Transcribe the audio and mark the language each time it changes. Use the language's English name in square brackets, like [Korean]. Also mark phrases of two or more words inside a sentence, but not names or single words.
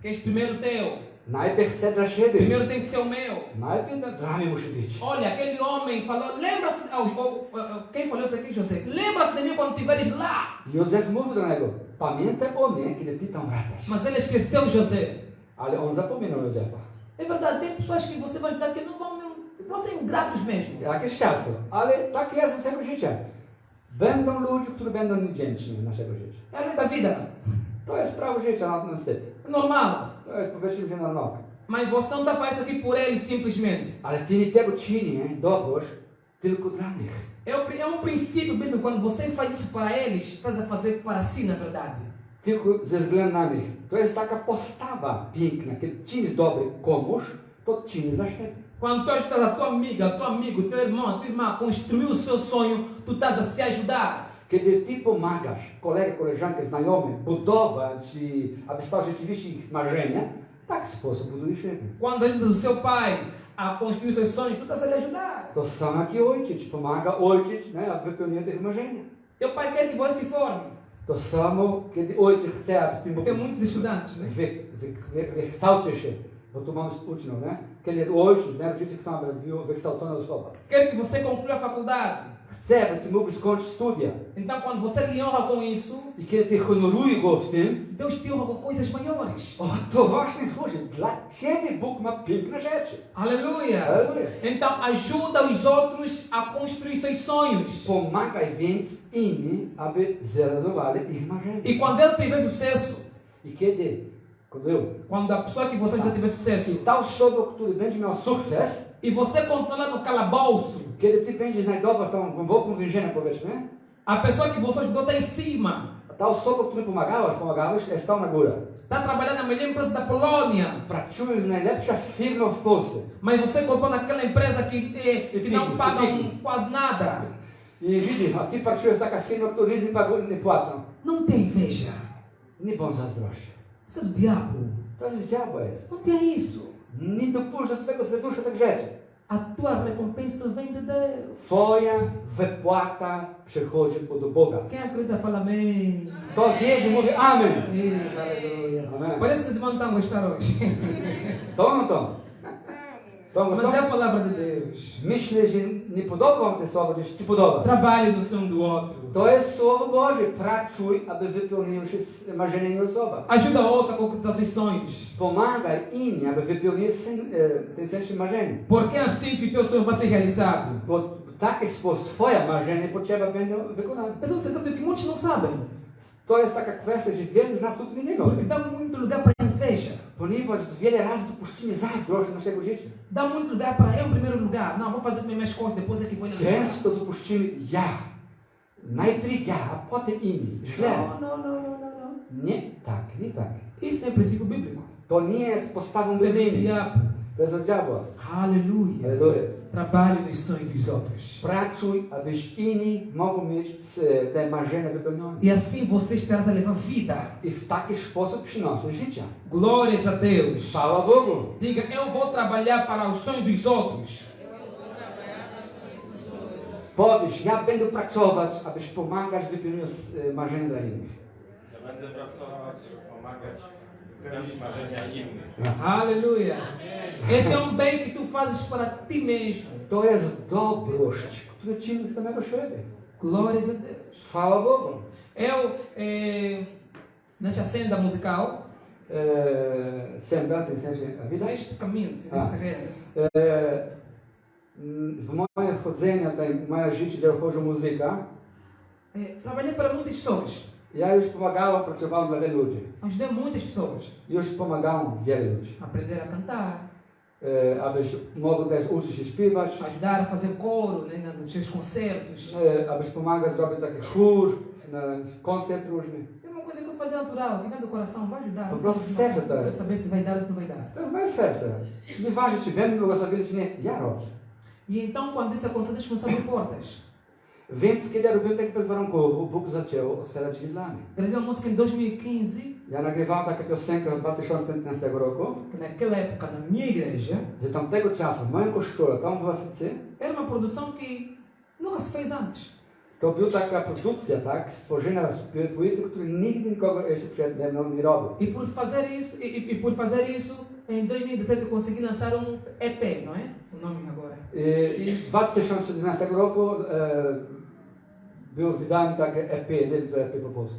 [Portuguese] Queres primeiro o teu? [Polish] Najpierw chcę dla siebie. [Portuguese] Primeiro tem que ser o meu. [Polish] Najpierw dla mnie musi być. [Portuguese] Olha, aquele homem falou, lembra-se, quem falou isso aqui, José? Lembra-se de mim quando estiveres lá. [Polish] Józef mówił do niego, pamiętaj o mnie, kiedy ty tam wracasz. [Portuguese] Mas ele esqueceu José. [Polish] Ale on zapominał Józefa. [Portuguese] É verdade, tem pessoas que você vai ajudar que não vão ser ingratos mesmo. [Polish] Jakieś czasy. Ale tak jest w naszego życia. Będą ludzie, którzy będą niewdzięczni w naszego życia. [Portuguese] É a lei da vida. [Polish] To jest prawo życia, niestety. [Portuguese] É normal. [Polish] To jest, powiedzmy, że normalne. [Portuguese] Mas você não está fazendo isso aqui por eles simplesmente. [Polish] Ale ty nie tego czyni, dobroć, tylko dla nich. [Portuguese] É um princípio bíblico. Quando você faz isso para eles, estás a fazer para si, na verdade. [Polish] Tylko ze względu na nich. To jest taka postawa piękna. Kiedy czynisz dobry komuś, to czynisz dla siebie. [Portuguese] Quando tu ajudas a tua amiga, teu amigo, teu irmão, tua irmã a construir o seu sonho, tu estás a se ajudar. [Polish] Kiedy ty pomagasz kolegę, koleżankę, znajomym budować, aby spełnić rzeczywiście ich marzenia, tak sposób budujesz siebie. [Portuguese] Quando ajudas o seu pai a construir os seus sonhos, tu estás a lhe ajudar. [Polish] To samo jak i ojciec pomaga ojciec, aby wypełnić tych marzenia. [Portuguese] Teu pai quer que você se forme. [Polish] To samo, kiedy ojciec chce, aby ty [Portuguese] Tem muitos estudantes, né? [Polish] wykształcił się, bo tu mamy uczniów, nie? Kiedy ojciec, rodzice chcą, aby był wykształcony osoba. [Portuguese] Quer que você conclua a faculdade. [Polish] Chce, aby ty mógł skończyć studia. [Portuguese] Então, quando você lhe honra com isso, [Polish] I kiedy ty honorujesz go w tym, [Portuguese] Deus te honra com coisas maiores. [Polish] o, to właśnie chodzi. Dla ciebie Bóg ma piękne rzeczy. [Portuguese] Aleluia! Aleluia. Então, ajuda os outros a construir seus sonhos. [Polish] Pomagaj więc inni, aby zrealizowali ich marzenia. [Portuguese] E quando ele tiver sucesso, [Polish] I kiedy [Portuguese] quando a pessoa que você ajuda tiver sucesso, [Polish] ta osoba, który będzie miał sukces, [Portuguese] e você continuar no calabouço, [Polish] kiedy ty będziesz znajdował się tam głębokim więzieniu, powiedzmy, [Portuguese] a pessoa que você ajudou está em cima. [Polish] ta osoba, której pomagałeś, jest tam na górze. [Portuguese] Está trabalhando na melhor empresa da Polônia. [Polish] Pracuje w najlepsza firma w Polsce. [Portuguese] Mas você continua naquela empresa que não paga quase nada. [Polish] I widzi, a ty pracujesz w taka firma, która nic nie płacą. [Portuguese] Não tem inveja. [Polish] Nie bądź zazdrościł. [Portuguese] Isso é do diabo. [Polish] To jest diabła jest. [Portuguese] Não tem isso. [Polish] Nie dopuszcz do twojego serduszka tak rzeczy. [Portuguese] A tua recompensa vem de Deus. [Polish] Twoja wypłata przychodzi od Boga. [Portuguese] Quem acredita fala amém. [Polish] To wierzy, mówi amen. [Portuguese] Aleluia. Amém. Parece que os irmãos estão a gostar hoje. [Polish] To. [Portuguese] Mas é a palavra de Deus. [Polish] Myślę, że nie podoba wam te słowa, gdzieś ci podoba. [Portuguese] Trabalhe no sonho do outro. [Polish] To jest Słowo Boże. Pracuj, aby wypełniły się marzenia innej osoby. [Portuguese] Ajuda a outra a concretizar seus sonhos. [Polish] Pomagaj inni, aby wypełniły ten sen marzenia. [Portuguese] Porque é assim que teu sonho vai ser realizado. [Polish] Bo w taki sposób twoje marzenia potrzeba będą wykonane. [Portuguese] Mas é um segredo que muitos não sabem. [Polish] To jest taka kwestia, że wiele z nas tu nie wiemy. [Portuguese] Porque dá muito lugar para a inveja. [Polish] Ponieważ wiele razy dopuścimy zazdrość do naszego życia. [Portuguese] Dá muito lugar para eu em primeiro lugar. Não, vou fazer minhas coisas, depois é que vou ir na [Polish] Często dopuścimy ja. Najpierw ja, a potem inni. Źle. [Portuguese] Não. [Polish] Nie tak, nie tak. [Portuguese] Isso não é princípio bíblico. [Polish] To nie jest postawą [Portuguese] Isso é do [Polish] biblijną. [Portuguese] diabo. [Polish] To jest od diabła. [Portuguese] Aleluia. [Polish] Aleluja. [Portuguese] Trabalhe nos sonhos dos outros. [Polish] Pracuj, abyś inni mogli mieć te marzenia wypełnione. [Portuguese] E assim você estará a levar vida. [Polish] I w taki sposób przynosisz życia. [Portuguese] Glórias a Deus. [Polish] Chwała Bogu. [Portuguese] Diga, eu vou trabalhar para os sonhos dos outros. [Polish] Powiesz, ja będę pracować, abyś pomagać wypełnić marzenia dla innych. Ja będę pracować, pomagać, spełnić marzenia innych. [Portuguese] Aleluia. Esse é bem que tu fazes para ti mesmo. [Polish] To jest dobrość, którą czynisz z samego siebie. [Portuguese] Glórias a Deus. [Polish] Chwała Bogu. [Portuguese] Nesta senda musical, Senda, tem senso a vida. neste caminho, nesta carreira, [Polish] W moje wchodzenie, w moje życie, gdzie wchodzi muzyka, [Portuguese] trabalhei para muitas pessoas. [Polish] ja już pomagałem, pracowałem dla wielu ludzi. [Portuguese] Ajudei muitas pessoas [Polish] Już pomagałem wielu ludzi. [Portuguese] a aprender a cantar, [Polish] Abyś mógł też uczyć się śpiewać, [Portuguese] ajudar a fazer coro, né, nos seus concertos. [Polish] abyś pomagał zrobić taki chór, koncert różny. [Portuguese] É uma coisa que eu vou fazer natural, que vem do coração, vai ajudar. [Polish] Po prostu z serca to [Portuguese] Para [Polish] jest. [Portuguese] saber se vai dar ou se não vai dar. [Polish] To jest moje serce. Nieważne, czy będę błogosławiony, czy nie, ja robię. [Portuguese] E então, quando isso aconteceu, Deus começou a abrir portas. [Polish] Więc kiedy ja robiłem tak bezwarunkowo, Bóg zaczął otwierać drzwi dla mnie. [Portuguese] Gravei uma música em 2015, [Polish] Ja nagrywałem taką piosenkę od 2015 roku, [Portuguese] que naquela época, na minha igreja, [Polish] że tamtego czasu w moim kościele, tam w Afryce, [Portuguese] era uma produção que nunca se fez antes. [Polish] To był taka produkcja, tak, stworzona z płyty, który nigdy nikogo jeszcze przed nie robił. [Portuguese] E por fazer isso, em 2017 eu consegui lançar EP, não é? O nome agora. [Polish] I w 2011 roku był wydany taki EP, nie wiem co EP po polsku.